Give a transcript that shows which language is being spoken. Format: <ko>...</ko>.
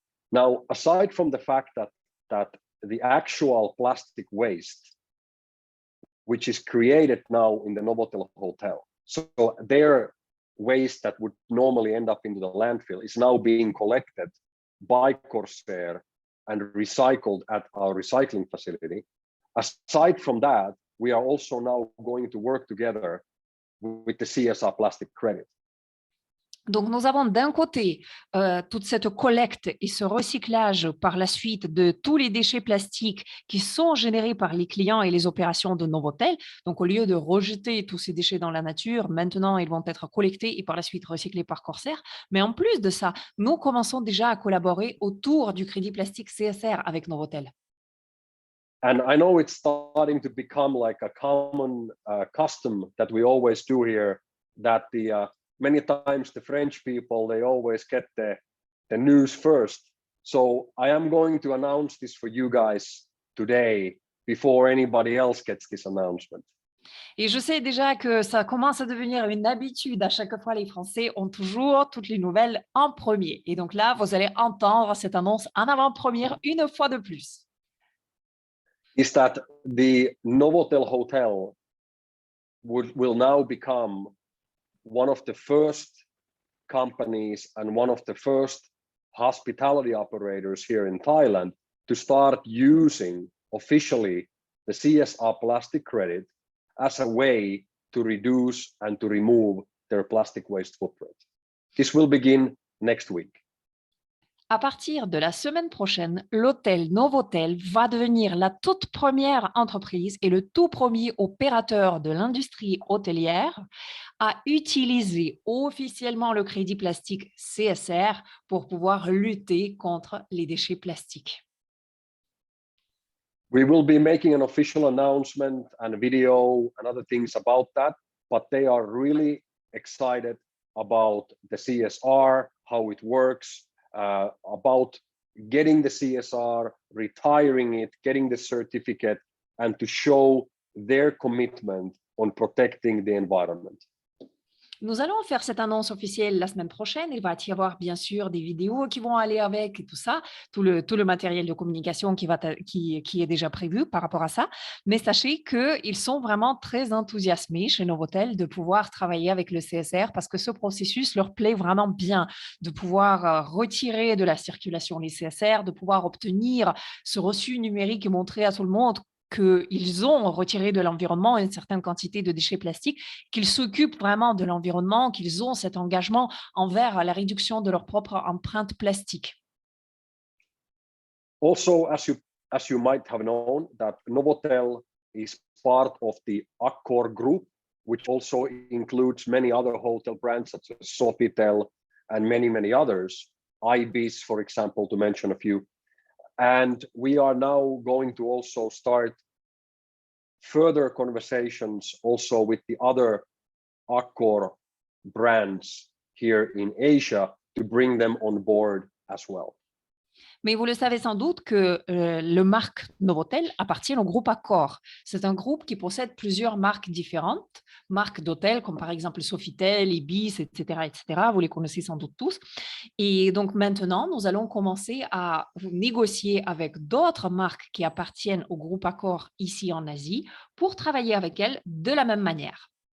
<en>Now, aside from the fact that the actual plastic waste, which is created now in the Novotel Hotel, so their waste that would normally end up into the landfill is now being collected by Corsair and recycled at our recycling facility. Aside from that, we are also now going to work together with the CSR plastic credit.</en> <fr>Donc, nous avons d'un côté toute cette collecte et ce recyclage par la suite de tous les déchets plastiques qui sont générés par les clients et les opérations de Novotel. Donc, au lieu de rejeter tous ces déchets dans la nature, maintenant, ils vont être collectés et par la suite recyclés par Corsair. Mais en plus de ça, nous commençons déjà à collaborer autour du crédit plastique CSR avec Novotel.</fr> <en>And I know it's starting to become like a common custom that we always do here, that many times the French people, they always get the news first. So I am going to announce this for you guys today before anybody else gets this announcement.</en> <fr>Et je sais déjà que ça commence à devenir une habitude. À chaque fois, les Français ont toujours toutes les nouvelles en premier. Et donc là, vous allez entendre cette annonce en avant-première une fois de plus.</fr> <en>Is that the Novotel Hotel will now become one of the first companies and one of the first hospitality operators here in Thailand to start using officially the CSR plastic credit as a way to reduce and to remove their plastic waste footprint. This will begin next week.</en> <fr>À partir de la semaine prochaine, l'hôtel Novotel va devenir la toute première entreprise et le tout premier opérateur de l'industrie hôtelière à utiliser officiellement le crédit plastique CSR pour pouvoir lutter contre les déchets plastiques.</fr> <en>We will be making an official announcement and a video and other things about that, but they are really excited about the CSR, how it works, about getting the CSR, retiring it, getting the certificate, and to show their commitment on protecting the environment.</en> <fr>Nous allons faire cette annonce officielle la semaine prochaine. Il va y avoir bien sûr des vidéos qui vont aller avec et tout ça, tout le matériel de communication qui est déjà prévu par rapport à ça. Mais sachez qu'ils sont vraiment très enthousiasmés chez Novotel de pouvoir travailler avec le CSR parce que ce processus leur plaît vraiment bien, de pouvoir retirer de la circulation les CSR, de pouvoir obtenir ce reçu numérique et montrer à tout le monde qu'ils ont retiré de l'environnement une certaine quantité de déchets plastiques, qu'ils s'occupent vraiment de l'environnement, qu'ils ont cet engagement envers la réduction de leur propre empreinte plastique.</fr> <en>Also, as you might have known, that Novotel is part of the Accor group, which also includes many other hotel brands such as Sofitel and many others, Ibis, for example, to mention a few. And we are now going to also start further conversations also with the other Accor brands here in Asia to bring them on board as well.</en> <fr>Mais vous le savez sans doute que le marque Novotel appartient au groupe Accor. C'est un groupe qui possède plusieurs marques différentes, marques d'hôtels comme par exemple Sofitel, Ibis, etc., etc. Vous les connaissez sans doute tous. Et donc maintenant, nous allons commencer à négocier avec d'autres marques qui appartiennent au groupe Accor ici en Asie pour travailler avec elles de la même manière.</fr>